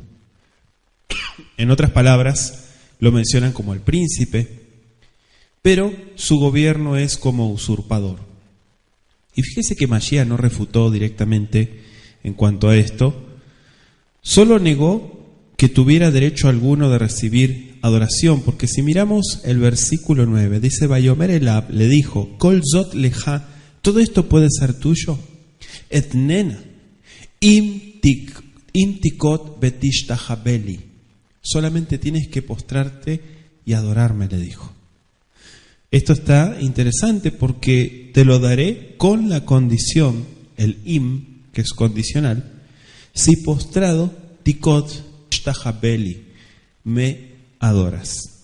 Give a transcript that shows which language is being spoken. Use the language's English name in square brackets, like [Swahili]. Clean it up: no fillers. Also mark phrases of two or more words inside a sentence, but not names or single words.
[Spanish] En otras palabras, lo mencionan como el príncipe, pero su gobierno es como usurpador. Y fíjese que Mashiach no refutó directamente en cuanto a esto, solo negó que tuviera derecho alguno de recibir adoración, porque si miramos el versículo 9, dice, [Hebrew] ויאמר אליו, [Spanish] le dijo, [Hebrew] כל זאת לך, [Spanish] todo esto puede ser tuyo, [Hebrew] אתננה אם תפול ותשתחוה לי, [Spanish] solamente tienes que postrarte y adorarme, le dijo. Esto está interesante porque te lo daré con la condición, el im, que es condicional, si postrado, [Hebrew] תפול תשתחוה לי, [Spanish] me adoras.